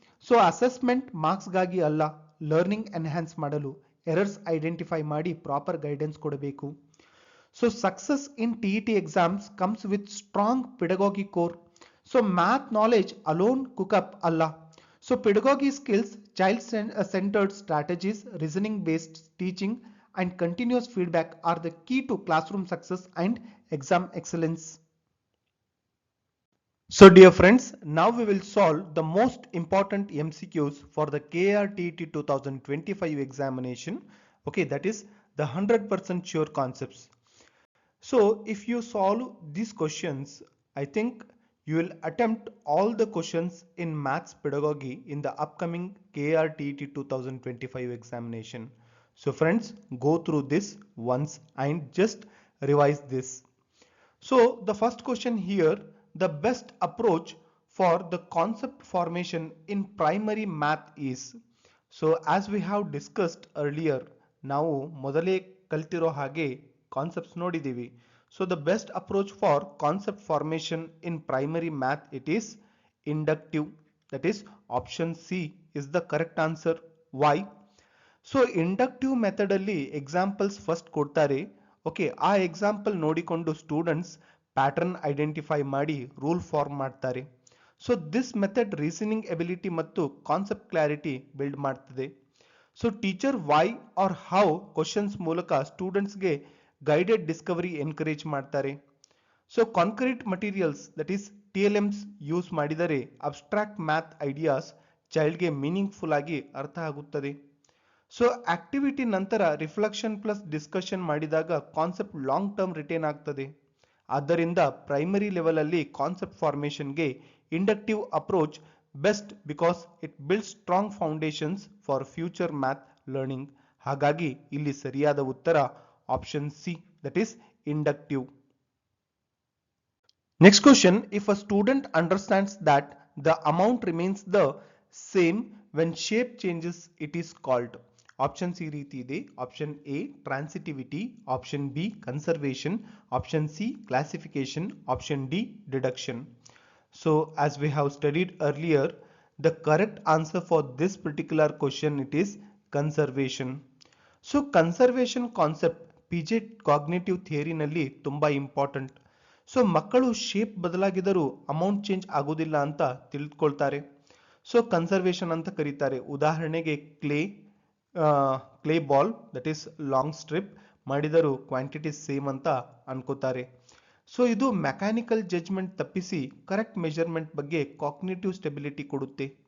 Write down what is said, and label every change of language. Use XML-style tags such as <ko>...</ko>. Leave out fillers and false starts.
<kn>So assessment ಮಾರ್ಕ್ಸ್ಗಾಗಿ ಅಲ್ಲ, learning enhance ಮಾಡಲು, errors identify ಮಾಡಿ ಪ್ರಾಪರ್ ಗೈಡೆನ್ಸ್ ಕೊಡಬೇಕು.</kn> <en>So success in TET exams comes with strong pedagogy core.</en> <kn>So math knowledge alone ಕುಕಪ್ ಅಲ್ಲ. So ಪೆಡಗಾಗಿ skills, child centred strategies, reasoning based teaching</kn> <en>and continuous feedback are the key to classroom success and exam excellence. So dear friends, now we will solve the most important MCQs for the KRTT 2025 examination. Okay, that is the 100% sure concepts. So if you solve these questions, I think you will attempt all the questions in maths pedagogy in the upcoming KRTT 2025 examination. So friends, go through this once and just revise this. So the first question here, the best approach for the concept formation in primary math is. So as we have discussed earlier,</en> <kn>ನಾವು ಮೊದಲೇ ಕಲ್ತಿರೋ ಹಾಗೆ concepts ನೋಡಿದ್ದೀವಿ.</kn> <en>So the best approach for concept formation in primary math it is inductive. That is option C is the correct answer. Why?</en> <kn>So inductive method ಅಲ್ಲಿ examples first ಕೊಡ್ತಾರೆ. Okay, ಆ example ನೋಡಿಕೊಂಡು students pattern identify ಮಾಡಿ rule form ಮಾಡ್ತಾರೆ. So this method reasoning ability ಮತ್ತು concept clarity build ಮಾಡ್ತದೆ. So teacher why are how questions ಮೂಲಕ ಸ್ಟೂಡೆಂಟ್ಸ್ಗೆ ಗೈಡೆಡ್ ಡಿಸ್ಕವರಿ ಎನ್ಕರೇಜ್ ಮಾಡ್ತಾರೆ. So concrete materials that is TLMs use ಮಾಡಿದರೆ ಅಬ್ಸ್ಟ್ರಾಕ್ಟ್ ಮ್ಯಾಥ್ ಐಡಿಯಾಸ್ ಚೈಲ್ಡ್ಗೆ ಮೀನಿಂಗ್ಫುಲ್ ಆಗಿ ಅರ್ಥ ಆಗುತ್ತದೆ. ಸೊ ಆಕ್ಟಿವಿಟಿ ನಂತರ ರಿಫ್ಲೆಕ್ಷನ್ ಪ್ಲಸ್ ಡಿಸ್ಕಷನ್ ಮಾಡಿದಾಗ ಕಾನ್ಸೆಪ್ಟ್ ಲಾಂಗ್ ಟರ್ಮ್ ರಿಟೇನ್ ಆಗ್ತದೆ. ಆದ್ದರಿಂದ ಪ್ರೈಮರಿ ಲೆವೆಲ್ ಅಲ್ಲಿ concept ಫಾರ್ಮೇಷನ್ಗೆ inductive approach best</kn> <en>Because it build strong foundations for future math learning.</en> <kn>ಹಾಗಾಗಿ ಇಲ್ಲಿ ಸರಿಯಾದ ಉತ್ತರ option see that is inductive.</kn> <en>Next question, if a student understands that the amount remains the same when shape changes, it is called.</en> <kn>Option C ರೀತಿ ಇದೆ.</kn> <en>Option A transitivity, Option B conservation, Option C classification, Option D deduction. So as we have studied earlier, the correct answer for this particular question it is conservation.</en> <kn>So conservation concept Piaget cognitive theory ನಲ್ಲಿ ತುಂಬಾ important. So ಮಕ್ಕಳು shape ಬದಲಾಗಿದರೂ amount change ಆಗೋದಿಲ್ಲ ಅಂತ ತಿಳ್ಕೊಳ್ತಾರೆ. So conservation ಅಂತ ಕರೀತಾರೆ. ಉದಾಹರಣೆಗೆ clay ball that is long strip ಮಾಡಿದರೂ quantity same ಅಂತ ಅನ್ಕೋತಾರೆ. ಸೊ ಇದು ಮೆಕ್ಯಾನಿಕಲ್ ಜಡ್ಜ್ಮೆಂಟ್ ತಪ್ಪಿಸಿ ಕರೆಕ್ಟ್ ಮೆಜರ್ಮೆಂಟ್ ಬಗ್ಗೆ ಕಾಗ್ನಿಟಿವ್ ಸ್ಟೆಬಿಲಿಟಿ ಕೊಡುತ್ತೆ.</kn>